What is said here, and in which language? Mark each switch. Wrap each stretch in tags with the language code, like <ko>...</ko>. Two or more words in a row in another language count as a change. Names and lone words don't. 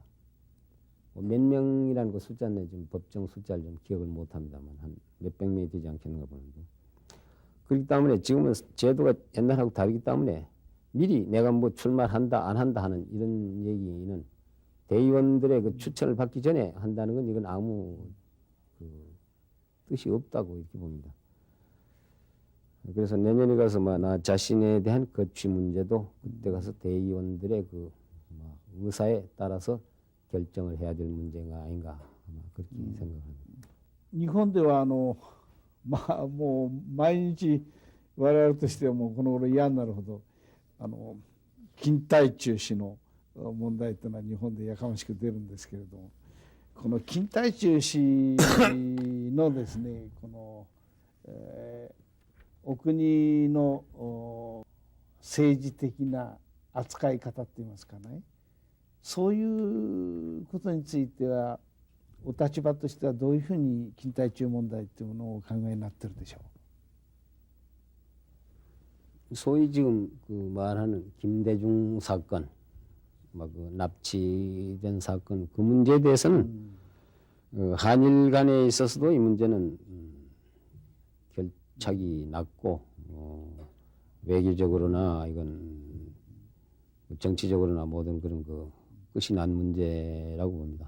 <ko>몇 명이라는 그 숫자는 지금 법정 숫자를 좀 기억을 못합니다만 한 몇백 명이 되지 않겠는가 보는데 그렇기 때문에 지금은 제도가 옛날하고 다르기 때문에 미리 내가 뭐 출마한다 안 한다 하는 이런 얘기는 대의원들의 그 추천을 받기 전에 한다는 건 이건 아무 뜻이 없다고 이렇게 봅니다. 그래서 내년에 가서 나 자신에 대한 거취 문제도 그때 가서 대의원들의 그 의사에 따라서 결정을 해야 될 문제가 아닌가 아마 그렇게 생각합니다.</ko> <ja>日本ではもう毎日我々としてはもうこの頃嫌になるほど勤怠中止の問題というのは日本でやかましく出るんですけれども、この勤怠中止のですねこの、お国の政治的な扱い方っていいますかね、そういうことについてはお立場としてはどういうふうに勤怠中問題というものをお考えになってるでしょう。</ja> <ko>소위 지금 그 말하는 김대중 사건, 그 납치된 사건 그 문제에 대해서는 한일 간에 있어서도 이 문제는 결착이 났고 외교적으로나 이건 정치적으로나 모든 그런 그 끝이 난 문제라고 봅니다.</ko>